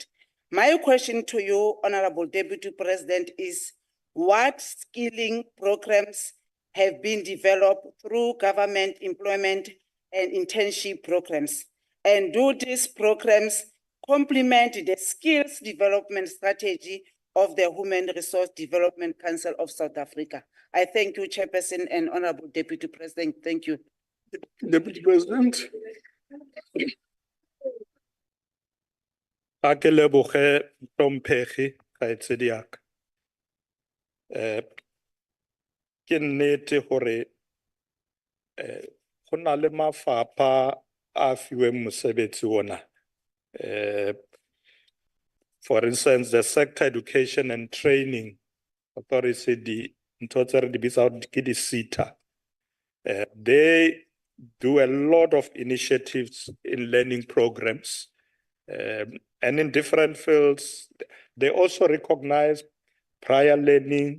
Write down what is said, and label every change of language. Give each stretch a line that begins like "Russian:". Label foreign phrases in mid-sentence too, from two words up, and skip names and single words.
English: My question to you, Honorable Deputy President, is what skilling programs have been developed through government employment and internship programs? And do these programs complement the skills development strategy of the Human Resource Development Council of South Africa? I thank you, Chairperson and Honorable Deputy President. Thank you. Deputy President.
Tswana: Ha ke leboge Tlhomphegi kgaitsedi ya ka. Ke nnete hore go na le mafapha a fiweng mosebetsi ona.
English: For instance, the Sector Education and Training Authority, they do a lot of initiatives in learning programs. And in different fields, they also recognize prior learning.